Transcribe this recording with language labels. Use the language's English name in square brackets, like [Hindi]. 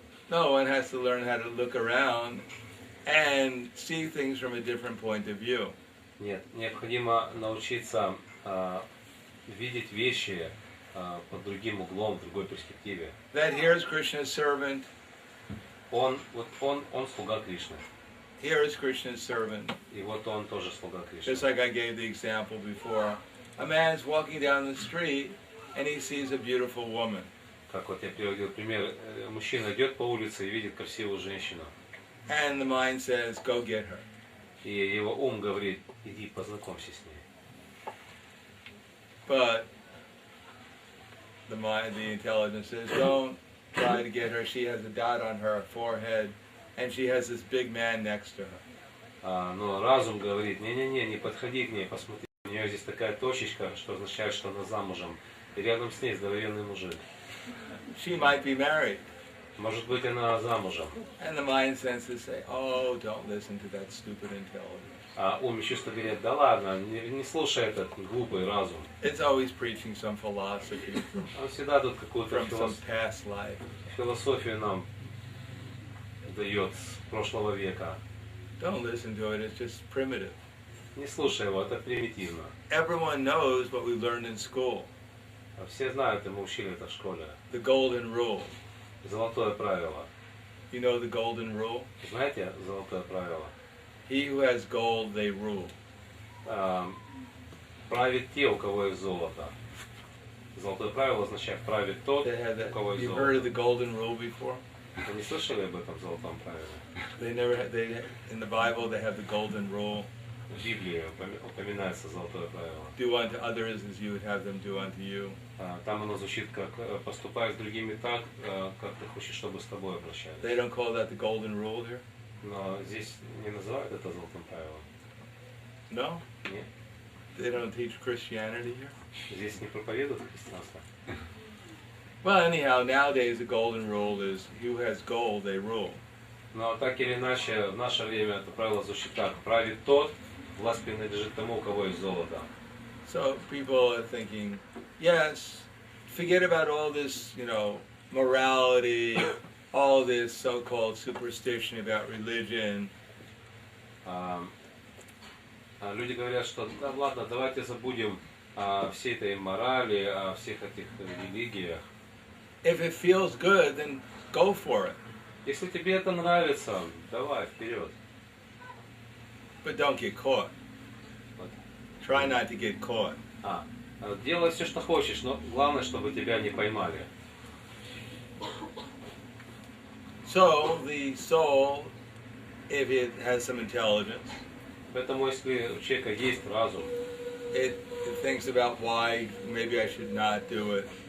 [English] No, one has to learn how to look around and see things from a different point of view. [Russian] Нет, необходимо научиться видеть вещи под другим углом, в другой перспективе. [English] That here's Krishna's servant. [Russian] Он слуга Кришны. [English] Here is Krishna's servant. [Russian] И вот он тоже слуга Кришны. [English] Just like I gave the example before. A man's walking down the street and he sees a beautiful woman. [Russian] Как вот я приводил пример, мужчина идет по улице и видит красивую женщину. [English] And the mind says, go get her. [Russian] И его ум говорит, иди познакомься с ней. [English] But the intelligence says, don't try to get her. She has a dot on her forehead, and she has this big man next to her. [Russian] Но разум говорит, не подходи к ней, посмотри, у нее здесь такая точечка, что означает, что она замужем. И рядом с ней здоровенный мужик. [English] She might be married. [Russian] Может быть, она замужем. [English] And the mind senses say, oh, don't listen to that stupid intelligence. [Russian] А ум и чувства говорят, да ладно, не слушай этот глупый разум. [English] It's always preaching some philosophy [Russian] Он всегда тут какую-то [English] from some past life. [Russian] философию нам дает с прошлого века. [English] Don't listen to it, it's just primitive. [Russian] Не слушай его, это примитивно. [English] Everyone knows what we learned in school. [Russian] Все знают, и мы учили это в школе. [English] The golden rule. [Russian] Золотое правило. [English] You know the golden rule? [Russian] Знаете золотое правило? [English] He who has gold, they rule. [Russian] Правит те, у кого есть золото. Золотое правило означает правит тот, у кого есть [English] You've heard of [Russian] золото. [English] the golden rule before? [Russian] Вы не слышали об этом золотом правиле? [English] In the Bible they have the golden rule. [Russian] В Библии упоминается золотое правило. [English] Do unto others as you would have them do unto you. [Russian] Там оно звучит как поступай с другими так, как ты хочешь, чтобы с тобой обращались. [English] They don't call that the golden rule here? [Russian] Но здесь не называют это золотым правилом. [English] No? [Russian] Нет. [English] They don't teach Christianity here? [Russian] Здесь не проповедуют христианство. [English] Well, anyhow, nowadays the golden rule is who has gold, they rule. [Russian] Но так или иначе, в наше время это правило звучит так. Правит тот, власть принадлежит тому, у кого есть золото. [English] So people are thinking, yes, forget about all this, morality, all this so-called superstition about religion. [Russian] Люди говорят, что да ладно, давайте забудем о всей этой морали, о всех этих религиях. [English] If it feels good, then go for it. [Russian] Если тебе это нравится, давай, вперед. [English] But don't get caught. Try not to get caught. [Russian] Делай все, что хочешь, но главное, чтобы тебя не поймали. [English] So the soul, if it has some intelligence, [Russian] Поэтому, если у человека есть разум, [English] it thinks about why maybe I should not do it.